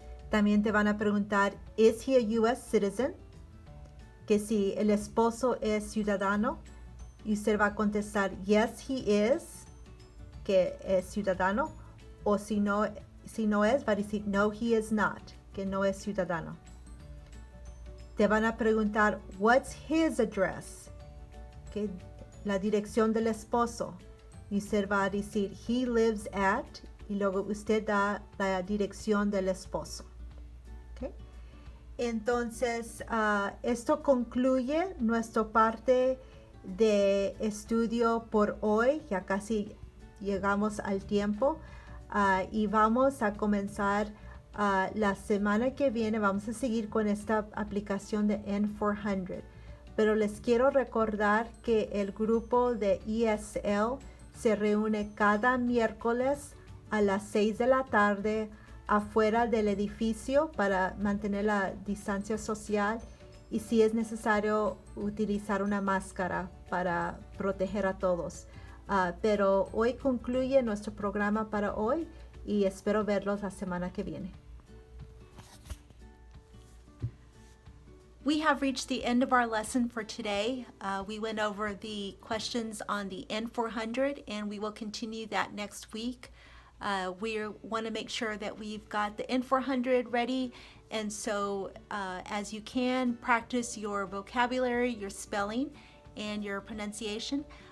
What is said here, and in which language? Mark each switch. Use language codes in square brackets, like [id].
[es] También te van a preguntar, [en] is he a US citizen? [es] Que si el esposo es ciudadano, y usted va a contestar, [en] yes, he is, [es] que es ciudadano, o si no es, va a decir, [en] no, he is not, [es] que no es ciudadano. Te van a preguntar, [en] what's his address? [es] Que la dirección del esposo. Y usted va a decir, [en] he lives at, [es] y luego usted da la dirección del esposo. ¿Okay? Entonces, esto concluye nuestra parte de estudio por hoy. Ya casi llegamos al tiempo. Y vamos a comenzar la semana que viene. Vamos a seguir con esta aplicación de N400. Pero les quiero recordar que el grupo de ESL se reúne cada miércoles a las 6 de la tarde afuera del edificio para mantener la distancia social y si es necesario utilizar una máscara para proteger a todos. Pero hoy concluye nuestro programa para hoy y espero verlos la semana que viene. [en] We have reached the end of our lesson for today. We went over the questions on the N400 and we will continue that next week. We want to make sure that we've got the N400 ready, and so as you can, practice your vocabulary, your spelling, and your pronunciation.